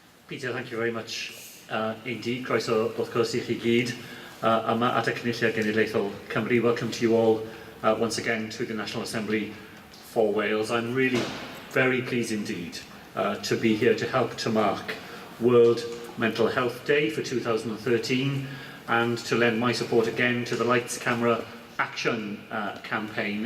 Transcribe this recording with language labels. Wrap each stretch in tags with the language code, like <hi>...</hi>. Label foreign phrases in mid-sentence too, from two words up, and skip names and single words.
<en>Peter, thank you very much indeed.</en> <cy>Croeso wrth gwrs I chi gyd yma at y Cynulliad Genedlaethol Cymru.</cy> <en>Welcome to you all once again to the National Assembly for Wales. I'm really very pleased indeed to be here to help to mark World Mental Health Day for 2013 and to lend my support again to the Lights, Camera, Action campaign.</en>